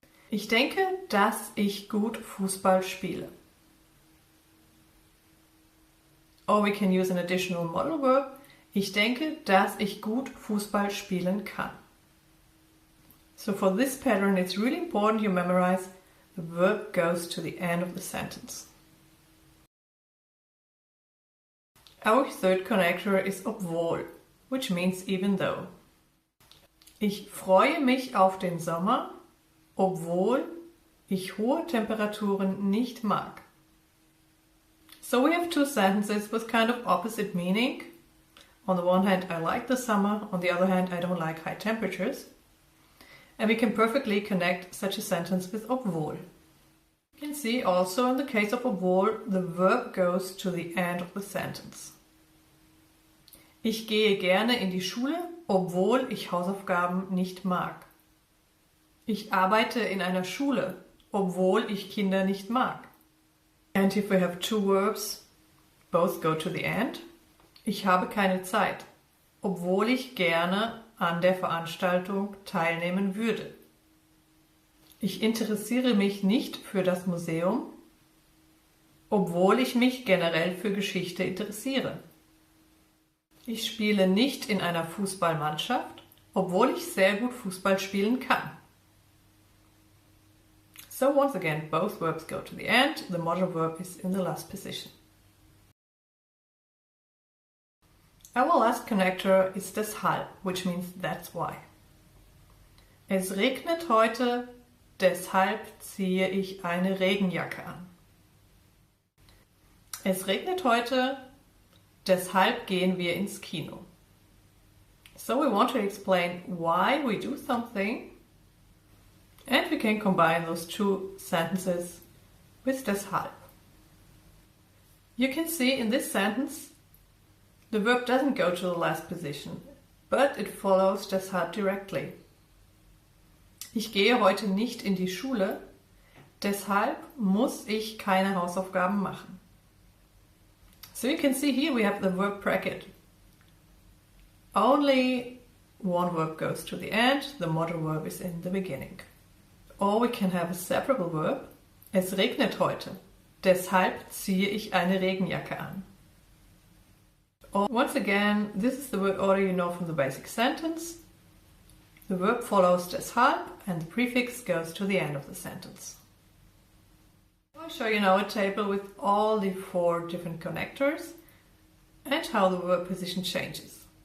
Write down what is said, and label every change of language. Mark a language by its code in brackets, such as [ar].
[de] Ich denke, dass ich gut Fußball spiele. [en] Or we can use an additional modal verb. [de] Ich denke, dass ich gut Fußball spielen kann. [en] So for this pattern it's really important you memorize the verb goes to the end of the sentence. Our third connector is obwohl, which means even though. [de] Ich freue mich auf den Sommer, obwohl ich hohe Temperaturen nicht mag. [en] So we have two sentences with kind of opposite meaning. On the one hand, I like the summer. On the other hand, I don't like high temperatures. And we can perfectly connect such a sentence with obwohl. You can see also in the case of obwohl, the verb goes to the end of the sentence. [de] Ich gehe gerne in die Schule, obwohl ich Hausaufgaben nicht mag. Ich arbeite in einer Schule, obwohl ich Kinder nicht mag. And if we have two verbs, both go to the end. Ich habe keine Zeit, obwohl ich gerne an der Veranstaltung teilnehmen würde. Ich interessiere mich nicht für das Museum, obwohl ich mich generell für Geschichte interessiere. Ich spiele nicht in einer Fußballmannschaft, obwohl ich sehr gut Fußball spielen kann. [en] So once again, both verbs go to the end. The modal verb is in the last position. Our last connector is deshalb, which means that's why. [de] Es regnet heute, deshalb ziehe ich eine Regenjacke an. Es regnet heute, deshalb gehen wir ins Kino. [en] So we want to explain why we do something, and we can combine those two sentences with deshalb. You can see in this sentence the verb doesn't go to the last position, but it follows deshalb directly. [de] Ich gehe heute nicht in die Schule, deshalb muss ich keine Hausaufgaben machen. [en] So you can see here we have the verb bracket. Only one verb goes to the end, the modal verb is in the beginning. Or we can have a separable verb. [de] Es regnet heute, deshalb ziehe ich eine Regenjacke an. [en] Or once again, this is the word order you know from the basic sentence. The verb follows deshalb and the prefix goes to the end of the sentence. I'll show you now a table with all the 4 different connectors and how the verb position changes.